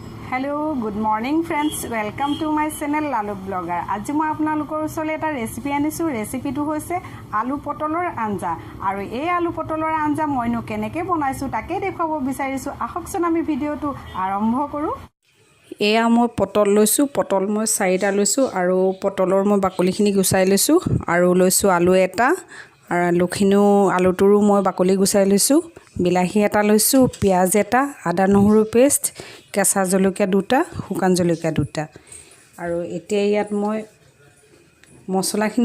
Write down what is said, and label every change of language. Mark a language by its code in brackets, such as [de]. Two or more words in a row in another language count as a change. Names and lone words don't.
[en] hello good morning friends welcome to my channel [hi] लालू ब्लॉगर आज मैं [as] आपनालोকৰ ওচৰলৈ এটা ৰেচিপি আনিছো ৰেচিপিটো হৈছে আলু পটলৰ আঞ্জা আৰু এই আলু পটলৰ আঞ্জা মইনো কেনেকৈ বনাইছো তাকে দেখাব বিচাৰিছো আহকচোন আমি ভিডিওটো আৰম্ভ কৰো এয়া মই পটল লৈছো পটল মই 4টা লৈছো আৰু পটলৰ মই বাকলিখিনি গুচাই লৈছো আৰু লৈছো আলু এটা আৰু আলুটোৰো মই বাকলি গুচাই লৈছো বিলাহী এটা লৈছো পিয়াজ এটা আদা নহৰু পেষ্ট কেঁচা জলকীয়া দুটা শুকান জলকীয়া দুটা আৰু এতিয়া ইয়াত মই মছলাখিনি